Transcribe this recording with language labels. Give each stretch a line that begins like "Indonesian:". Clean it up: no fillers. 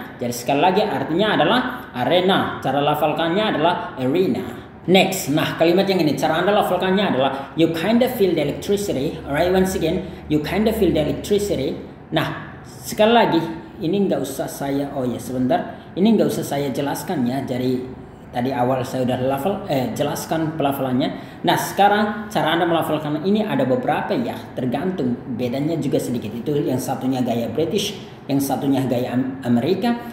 Indonesian: Jadi sekali lagi artinya adalah arena, cara lafalkannya adalah arena. Next, nah kalimat yang ini cara Anda lafalkannya adalah
English: you kinda feel the electricity, alright. Once again, you kinda feel the electricity.
Indonesian: Nah sekali lagi ini nggak usah saya ini nggak usah saya jelaskan ya. Jadi tadi awal saya udah jelaskan pelafalannya. Nah sekarang cara Anda melafalkan ini ada beberapa ya, tergantung, bedanya juga sedikit. Itu yang satunya gaya British, yang satunya gaya Amerika.